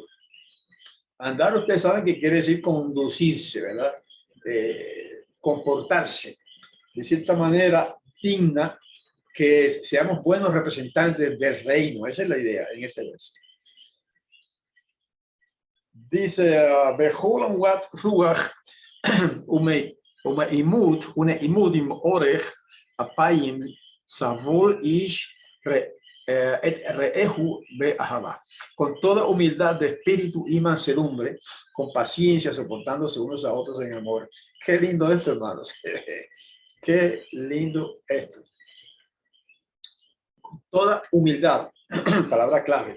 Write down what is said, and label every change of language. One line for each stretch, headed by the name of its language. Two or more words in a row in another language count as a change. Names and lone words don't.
Spanish: Andar, ustedes saben que quiere decir conducirse, ¿verdad? Comportarse de cierta manera digna, que seamos buenos representantes del reino. Esa es la idea en ese verso. Dice,
Hebrew: בכל ענות רוח וענוה עם ארך אפים סבול איש את רעהו באהבה,
Spanish: con toda humildad de espíritu y mansedumbre, con paciencia, soportándose unos a otros en amor. Qué lindo esto, hermanos. Qué lindo esto. Con toda humildad, palabra clave.